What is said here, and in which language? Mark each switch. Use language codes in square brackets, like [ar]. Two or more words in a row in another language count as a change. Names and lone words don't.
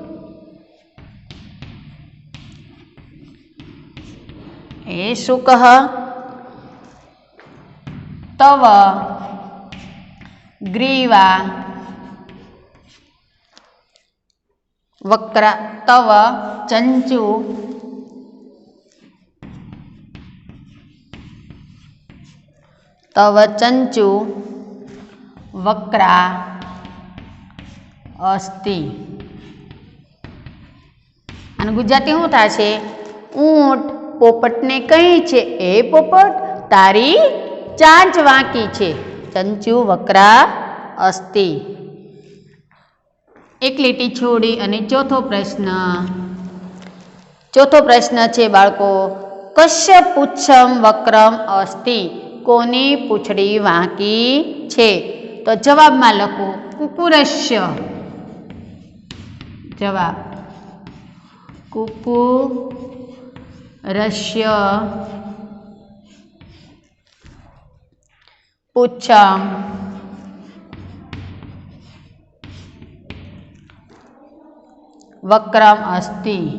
[sa] शुकः तव ग्रीवा वक्र तव चंचु वक्रा अस्ति। [gu] અને ગુજરાતી શું થશે। ઊંટ પોપટને કહી છે એ પોપટ તારી ચાંચ વાંકી છે। [sa] चंचु वक्रा अस्ति। [gu] એક લીટી છોડી અને ચોથો પ્રશ્ન છે બાળકો [sa] कस्य पुच्छम वक्रम अस्ति। [gu] કોની પૂંછડી વાંકી છે? તો જવાબમાં લખો કુકુરસ્ય. [sa] જવાબ कुकुरस्य पुच्छम वक्रम अस्ति.